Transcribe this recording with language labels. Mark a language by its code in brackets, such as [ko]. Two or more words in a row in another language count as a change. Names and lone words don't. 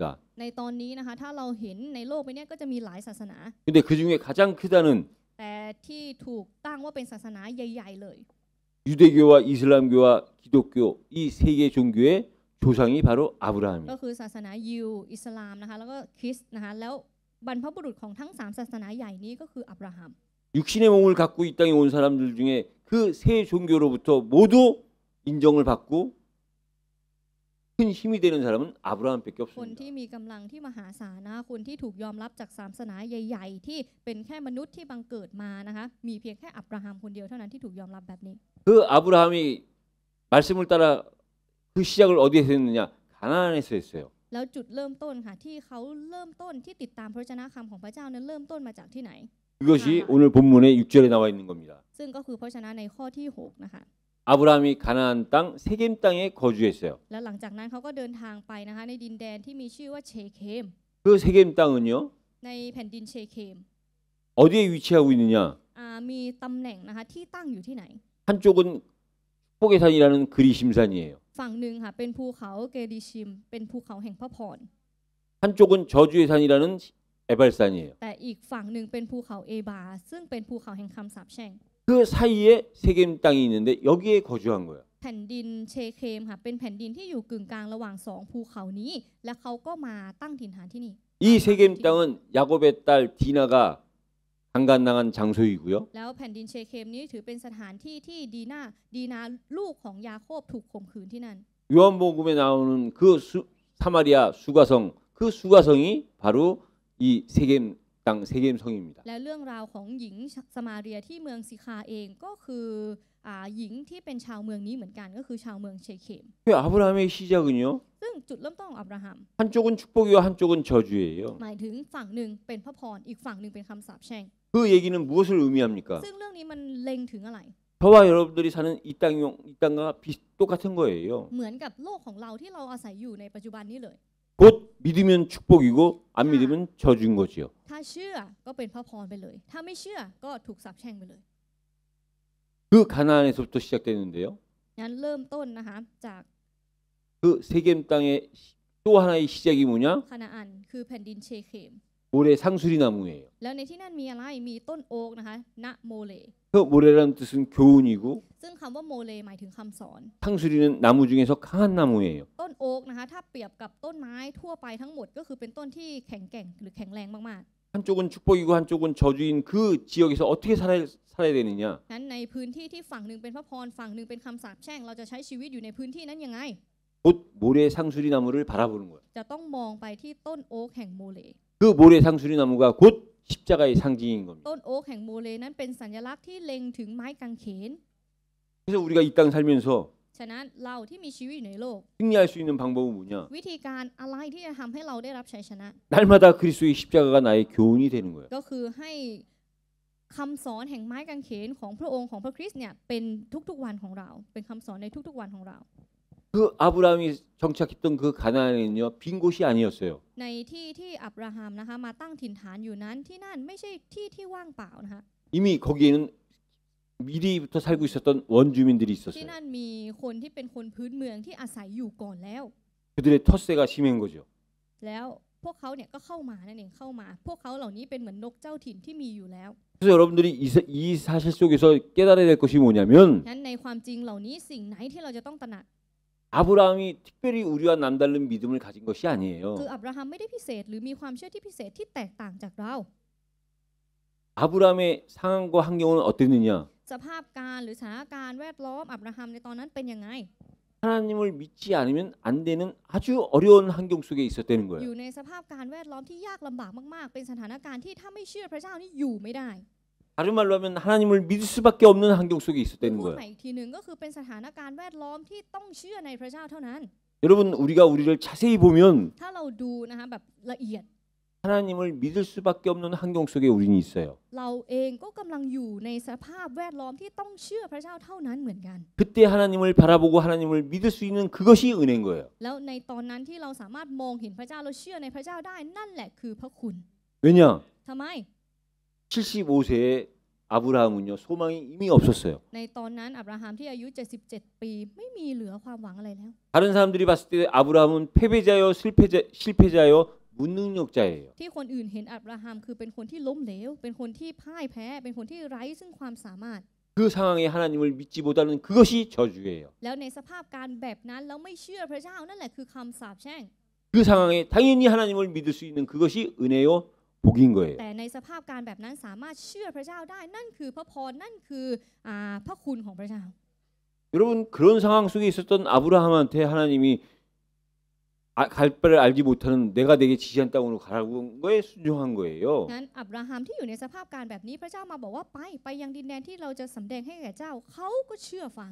[th] ๆในตอนนี้นะคะถ้าเราเห็นในโลกใบนี้ก็จะมีหลายศาสนา [ko] 근데 그 중에 가장 크다는 [th] แต่ที่ถูกตั้งว่าเป็นศาสนาใหญ่ๆเลย [ko] 유대교와 이슬람교와 기독교 이 세 개 종교의 조상이 바로 [th] ก็ [ko] 아브라함이에요. [th] คือศาสนายิวอิสลามนะคะแล้วก็คริสต์นะคะแล้วบรรพบุรุษของทั้ง3ศาสนาใหญ่นี้ก็คืออับราฮัม [ko] 육신의 몸을 갖고 이 땅에 온 사람들 중에 그 세 종교로부터 모두 인정을 받고 큰 힘이 되는 사람은 아브라함밖에 [th] คน [ko] 없습니다. [th] ที่มีกำลังที่มหาศาลนะคะคนที่ถูกยอมรับจาก3ศาสนาใหญ่ๆที่เป็นแค่มนุษย์ที่บังเกิดมานะคะมีเพียงแค่อับราฮัมคนเดียวเท่านั้นที่ถูกยอมรับแบบนี้ [ko] 그 아브라함이 말씀을 따라 그 시작을 어디에서 했느냐? 가나안에서 했어요. [th] แล้วจุดเริ่มต้นค่ะที่เขาเริ่มต้นที่ติดตามพระวจนะคำของพระเจ้านั้นเริ่มต้นมาจากที่ไหน [ko] 그것이 오늘 본문의 6절에 나와 있는 겁니다. [th] ซึ่งก็คือพระวจนะในข้อที่6นะคะ [ko] 아브라함이 가나안 땅 세겜 땅에 거주했어요. [th] แล้วหลังจากนั้นเขาก็เดินทางไปนะคะในดินแดนที่มีชื่อว่าเชเคม [ko] 그 세겜 땅은요 [th] ในแผ่นดินเชเคม [ko] 어디에 위치하고 있느냐? [th] มีตำแหน่งนะคะที่ตั้งอยู่ที่ไหน [ko] 한쪽은 축복의 산이라는 그리심산이에요. [th] ฝั่งหนึ่งค่ะเป็นภูเขาเกดิชิมเป็นภูเขาแห่งพระพร [ko] 한쪽은 저주의 산이라는 에발산이에요. [th] แต่อีกฝั่งหนึ่งเป็นภูเขาเอบาซึ่งเป็นภูเขาแห่งคำสาปแช่ง [ko] 그 사이에 세겜 땅이 있는데 여기에 거주한 거예요. [th] แผ่นดินเชเคมค่ะเป็นแผ่นดินที่อยู่กึ่งกลางระหว่างสองภูเขานี้และเขาก็มาตั้งถิ่นฐานที่นี่ [ko] 이 세겜 땅은 야곱의 딸 디나가 강간당한 장소이고요. [th] แล้วแผ่นดินเชเคมนี้ถือเป็นสถานที่ที่ดีนาลูกของยาโคบถูกข่มขืนที่นั่น [ko] 요한복음에 나오는 그 사마리아 수가성, 그 수가성이 바로 이 세겜 땅 세겜성입니다. [th] และเรื่องราวของหญิงสมาเรียที่เมืองซิคาเองก็คือหญิงที่เป็นชาวเมืองนี้เหมือนกันก็คือชาวเมืองเชเคม [ko] 아브라함의 시작은요. [th] ซึ่งจุดเริ่มต้นของอับราฮัม [ko] 한쪽은 축복이고 한쪽은 저주예요. [th] หมายถึงฝั่งหนึ่งเป็นพระพรอีกฝั่งหนึ่งเป็นคำสาปแช่ง [ko] 그 얘기는 무엇을 의미합니까? [th] ซึ่งเรื่องนี้มันเล็งถึงอะไร [ko] 저와 여러분들이 사는 이 땅과 똑같은 거예요. [th] เหมือนกับโลกของเราที่เราอาศัยอยู่ในปัจจุบันนี้เลย [ko] 곧 믿으면 축복이고 안 믿으면 저주인 거지요. [th] ถ้าเชื่อก็เป็นพระพรไปเลย ถ้าไม่เชื่อก็ถูกสาปแช่งไปเลย [ko] 그 가나안에서부터 시작되는데요. [th] งั้นเริ่มต้นนะคะจาก [ko] 그 세겜 땅의 또 하나의 시작이 뭐냐? [th] คานาอันคือแผ่นดินเชเคม [ko] 모래 상수리 나무예요. [th] แล้วในที่นั่นมีอะไรมีต้นโอ๊กนะคะณโมเล [ko] 그 모래라는 뜻은 교훈이고 [th] ซึ่งคำว่าโมเลหมายถึงคำสอน [ko] 상수리는 나무 중에서 강한 나무예요. [th] ต้นโอ๊กนะคะถ้าเปรียบกับต้นไม้ทั่วไปทั้งหมดก็คือเป็นต้นที่แข็งแกร่งหรือแข็งแรงมาก [ko] 한쪽은 축복이고 한쪽은 저주인 그 지역에서 어떻게 살아야 되느냐? [th] ๆนั้นในพื้นที่ที่ฝั่งหนึ่งเป็นพระพรฝั่งหนึ่งเป็นคำสาปแช่งเราจะใช้ชีวิตอยู่ในพื้นที่นั้นยังไง [ko] 곧 모래 상수리 나무를 바라보는 거예요. [th] จะต้องมองไปที่ต้นโอ๊กแห่งโมเล [ko] 그 모래 상수리 나무가 곧 십자가의 상징인 겁니다. [th] ต้นโอ๊กแห่งโมเลนั้นเป็นสัญลักษณ์ที่เล็งถึงไม้กางเขน [ko] 그래서 우리가 이 땅 살면서 [th] ฉะนั้นเราที่มีชีวิตอยู่ในโลก [ko] 승리할 수 있는 방법은 뭐냐? [th] วิธีการอะไรที่จะทำให้เราได้รับชัยชนะ [ko] 날마다 그리스도의 십자가가 나의 교훈이 되는 거예요. [th] ก็คือให้คำสอนแห่งไม้กางเขนของพระองค์ของพระคริสต์เนี่ยเป็นทุกๆวันของเราเป็นคำสอนในทุกๆวันของเรา [ko] 그 아브라함이 정착했던 그 가나안은요 빈 곳이 아니었어요. ในที่ที่อับราฮัมนะคะมาตั้งถิ่นฐานอยู่นั้นที่นั่นไม่ใช่ที่ที่ว่างเปล่านะคะ 이미 거기에는 미리부터 살고 있었던 원주민들이 [th] ที่ [ko] 있었어요. [th] นั่นมีคนที่เป็นคนพื้นเมืองที่อาศัยอยู่ก่อนแล้ว [ko] 그들의 텃세가 심한 거죠. [th] แล้วพวกเขาเนี่ยก็เข้ามานั่นเองเข้ามา พวกเขาเหล่านี้เป็นเหมือนนกเจ้าถิ่นที่มีอยู่แล้ว [ko] 그래서 여러분들이 이 사실 속에서 깨달아야 될 것이 뭐냐면 [th] นั้นในความจริงเหล่านี้สิ่งไหนที่เราจะต้องตระหนัก [ko] 아브라함이 특별히 우리와 남다른 믿음을 가진 것이 아니에요. [th] คืออับราฮัมไม่ได้พิเศษหรือมีความเชื่อที่พิเศษที่แตกต่างจากเรา [ko] 아브라함의 상황과 환경은 어땠느냐? [th] สภาพการหรือสถานการณ์แวดล้อมอับราฮัมในตอนนั้นเป็นยังไง [ko] 하나님을 믿지 않으면 안 되는 아주 어려운 환경 속에 있었다는 [th] อ [ko] 거예요. [th] ยู่ในสภาพการแวดล้อมที่ยากลำบากมากๆ เป็นสถานการณ์ที่ถ้าไม่เชื่อพระเจ้านี่อยู่ไม่ได้ [ko] 다른 말로 하면 하나님을 믿을 수밖에 없는 환경 속에 [th] พู [ko] 있었다는 [th] ด [ko] 거예요. [th] ใหม่อีกทีหนึ่งก็คือเป็นสถานการณ์แวดล้อมที่ต้องเชื่อในพระเจ้าเท่านั้น [ko] 여러분 우리가 우리를 자세히 보면 [th] ถ้าเราดูนะคะแบบละเอียด [ko] 하나님을 믿을 수밖에 없는 환경 속에 우리는 있어요. [th] เราเองก็กำลังอยู่ในสภาพแวดล้อมที่ต้องเชื่อพระเจ้าเท่านั้นเหมือนกัน [ko] 그때 하나님을 바라보고 하나님을 믿을 수 있는 그것이 은혜인 거예요. [th] แล้วในตอนนั้นที่เราสามารถมองเห็นพระเจ้าเราเชื่อในพระเจ้าได้นั่นแหละคือพระคุณ [ko] 왜냐? [th] ทำไม [ko] 75세의 아브라함은요 소망이 이미 없었어요. [th] ในตอนนั้นอับราฮัมที่อายุ77ปีไม่มีเหลือความหวังอะไรแล้ว [ko] 다른 사람들이 봤을 때 아브라함은 패배자요 실패자요 무능력자예요. [th] ที่คนอื่นเห็นอับราฮัมคือเป็นคนที่ล้มเหลวเป็นคนที่พ่ายแพ้เป็นคนที่ไร้ซึ่งความสามารถ [ko] 그 상황에 하나님을 믿지 못하는 그것이 저주예요. [th] แล้วในสภาพการแบบนั้นแล้วไม่เชื่อพระเจ้านั่นแหละคือคำสาปแช่ง [ko] 그 상황에 당연히 하나님을 믿을 수 있는 그것이 은혜요 복인 거예요. [th] แต่ในสภาพการแบบนั้นสามารถเชื่อพระเจ้าได้นั่นคือพระพรนั่นคือพระคุณของพระเจ้า [ko] 여러분 그런 상황 속에 있었던 아브라함한테 하나님이 갈 바를 알지 못하는 내가 내게 지시한 땅으로 가라고 한 거에 순종한 거예요. [th] งั้นอับราฮัมที่อยู่ในสภาพการแบบนี้พระเจ้ามาบอกว่าไปยังดินแดนที่เราจะสำแดงให้แก่เจ้าเขาก็เชื่อฟัง